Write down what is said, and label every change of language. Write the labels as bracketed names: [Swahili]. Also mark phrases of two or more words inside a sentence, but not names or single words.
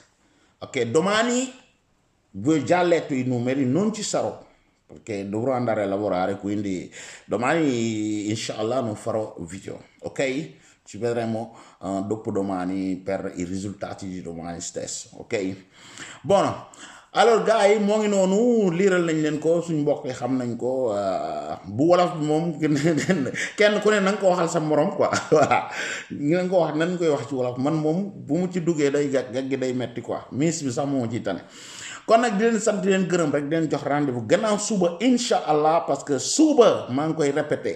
[Italian] Ok, domani vi ho già letto i numeri, non ci sarò perché dovrò andare a lavorare, quindi domani inshallah non farò video, ok? Ci vedremo dopodomani per i risultati di domani stesso, ok? Buono. [French] Alors gars [Wolof] yi moo ngi noonu liiral nañ leen ko suñ mbokk yi xam nañ ko bu wolof bi moom kenn ku ne na nga ko waxal sa morom [French] quoi voilà [Wolof] nga ko wax nan koy wax ci wolof man moom bu mu ci duggee day gag gi day metti quoi miss bi sax moo ciy tane kon nag di leen sant di leen gërëm rek di leen jox rendez-vous gannaaw suba [Arabic] إن شاء الله [French] parce que [Wolof] suba maa ngi koy répété